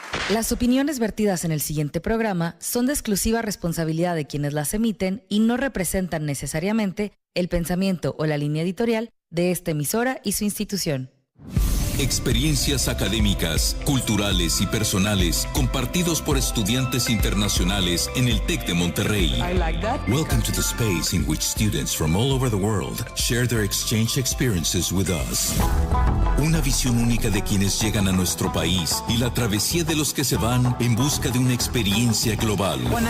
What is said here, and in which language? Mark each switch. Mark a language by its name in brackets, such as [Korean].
[Spanish] Las opiniones vertidas en el siguiente programa son de exclusiva responsabilidad de quienes las emiten y no representan necesariamente el pensamiento o la línea editorial de esta emisora y su institución. Experiencias académicas, culturales y personales compartidos por estudiantes internacionales en el TEC de Monterrey. [English] Welcome to the space in which students from all over the world share their exchange experiences with us. [Spanish] Una visión única de quienes llegan a nuestro país y la travesía de los que se van en busca de una experiencia global.